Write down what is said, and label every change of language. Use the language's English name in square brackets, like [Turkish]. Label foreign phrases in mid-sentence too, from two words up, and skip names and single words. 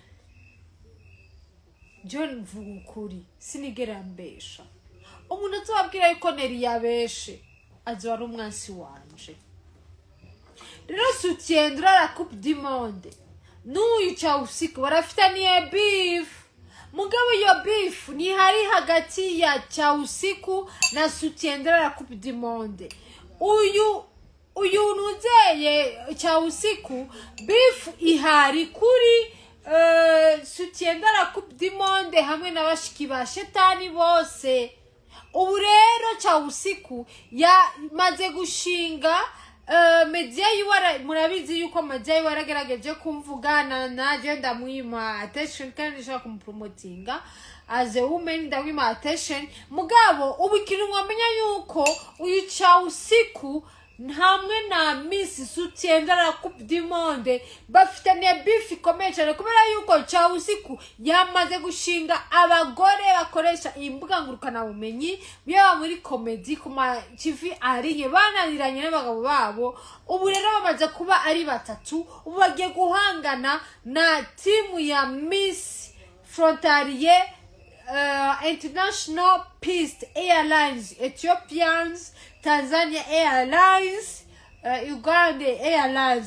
[Rundi] John mvuga ukuri sinigera mbesha. Umuntu azobabwira yuko Nelly yabeshe azoba ari umwansi wanje. Rero soutiendra la coupe du monde. N'uyu cha usiku barafitaniye beef. Mugabo yo beef ni hari hagati ya cha usiku na soutiendra la coupe du monde. Uyu nuzeye cha usiku beef ihari kuri soutiendra la coupe du monde hamwe na bashiki ba shetani bose. Ubu rero cha usiku yamaze gushinga media yiwara. Murabizi yuko media yiwara gerageje kumvugana na agenda mwima attention kandi nshaka kumpromotinga [English] as a woman [Rundi] ndawima attention. Mugabo ubu ikintu mwamenya yuko uyu cha usiku hamwe na Miss Soutiendra la Coupe du Monde bafitaniye beef ikomeye cyane kubera yuko cha usiku yamaze gushinga abagore bakoresha imbuga ngurukana bumenyi byaba muri comedy kuma TV ariye bananiranye n'abagabo babo. Ubu rero bamaze kuba ari batatu. Ubu bagiye guhangana na timu ya Miss Frontalier International Peace Airlines, Ethiopians, Tanzania Airlines, Uganda Airlines.